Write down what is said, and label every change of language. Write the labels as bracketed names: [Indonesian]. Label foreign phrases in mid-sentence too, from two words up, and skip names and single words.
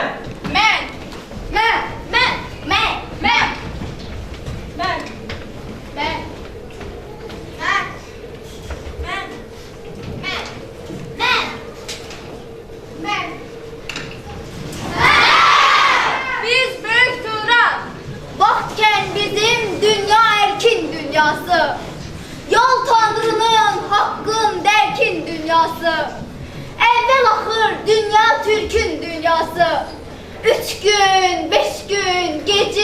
[Azerbaijani] mən, mən, mən, mən, mən, [Turkish] Ben. [Azerbaijani] mən, mən, mən, mən, mən, mən. [Turkish] Biz Büyük Turan. [Azerbaijani] Vaxtkən bizim dünya erkin dünyası. [Turkish] Yol Tanrı'nın hakkın derkin dünyası. Evvel ahır dünya Türk'ün dünyası. 3 gün, 5 gün, gece